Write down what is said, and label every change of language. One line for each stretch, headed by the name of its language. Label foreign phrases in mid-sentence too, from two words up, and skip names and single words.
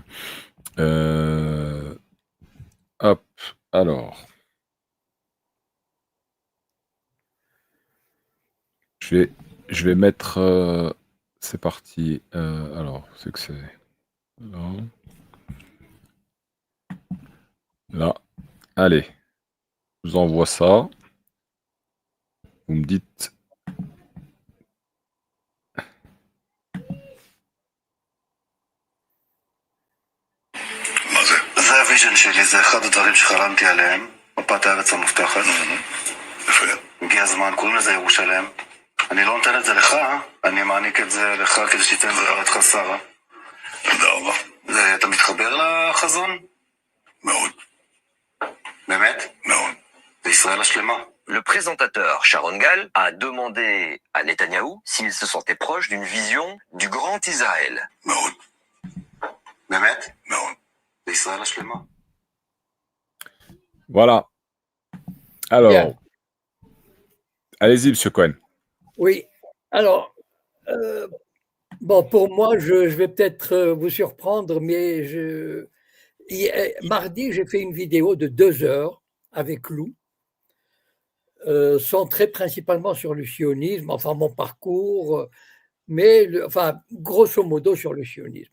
French: Heu, Hop, alors, je vais je vais mettre, c'est parti. Alors, c'est que c'est là, là. Allez, je vous envoie ça. Vous me dites.
Hebrew: מה זה? זה הוויז'ן שלי, זה אחד הדברים שחלמתי עליהם, מפת הארץ המובטחת. יפה. הגיע הזמן, קוראים לזה ירושלם. אני לא נותן את זה לך, אני מעניק את זה לך כדי שתיתן את זה לרעתך שרה. תודה רבה. אתה מתחבר לחזון? מאוד. באמת? מאוד. זה ישראל השלמה.
French: Le présentateur Sharon Gall a demandé à Netanyahou s'il se sentait proche d'une vision du grand Israël.
Hebrew: מאוד. באמת? מאוד. זה ישראל השלמה.
French: Voilà. bien. Alors, allez-y, monsieur Cohen. Oui. Alors, euh, bon, pour moi, je vais peut-être vous surprendre, mais mardi, j'ai fait une vidéo de 2 heures avec Lou, centrée principalement sur le sionisme, enfin mon parcours, mais enfin, grosso modo sur le sionisme.